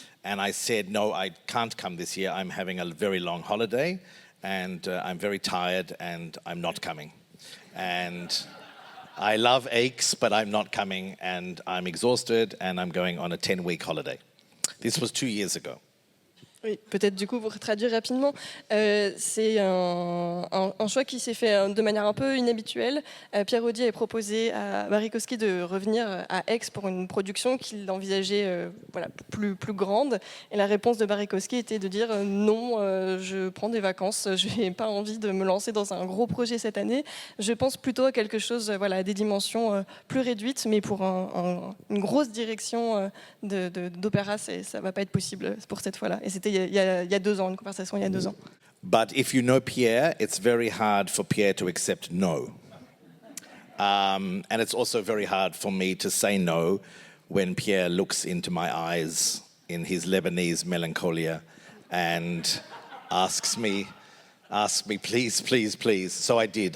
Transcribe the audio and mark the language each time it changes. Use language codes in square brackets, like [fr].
[en] And I said, no, I can't come this year. I'm having a very long holiday and I'm very tired and I'm not coming. And I love Aix, but I'm not coming and I'm exhausted and I'm going on a 10-week holiday. This was 2 years ago. [fr] Oui, peut-être du coup pour traduire rapidement, c'est un choix qui s'est fait de manière un peu inhabituelle. Pierre Audi avait proposé à Barrie Kosky de revenir à Aix pour une production qu'il envisageait plus grande. Et la réponse de Barrie Kosky était de dire non, je prends des vacances, je n'ai pas envie de me lancer dans un gros projet cette année. Je pense plutôt à quelque chose, à des dimensions plus réduites, mais pour une grosse direction d'opéra, ça ne va pas être possible pour cette fois-là. Et c'était il y a 2 ans, une conversation il y a 2 ans. [en] But if you know Pierre, it's very hard for Pierre to accept no. And it's also very hard for me to say no when Pierre looks into my eyes in his Lebanese melancholia and asks me, please, please, please. So I did.